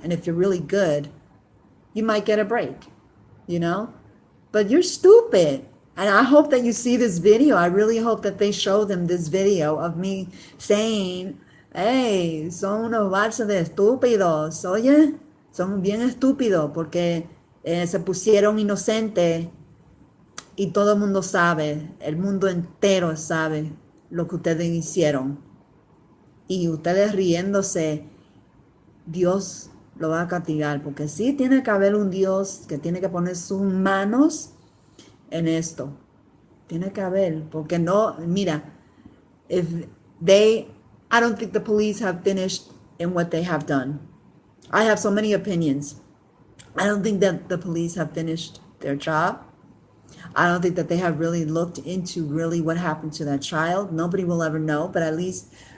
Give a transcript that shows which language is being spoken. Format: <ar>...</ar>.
<en>And if you're really good, you might get a break, But you're stupid. And I hope that you see this video. I really hope that they show them this video of me saying, hey,</en> <es>son unos balsas de estúpidos. Oye, son bien estúpidos porque se pusieron inocentes y todo el mundo sabe, el mundo entero sabe lo que ustedes hicieron. Y ustedes riéndose, Dios lo va a castigar, porque sí tiene que haber un Dios que tiene que poner sus manos en esto. Tiene que haber, porque no, mira,</es> <en>I don't think the police have finished in what they have done. I have so many opinions. I don't think that the police have finished their job. I don't think that they have really looked into really what happened to that child. Nobody will ever know, but at least</en>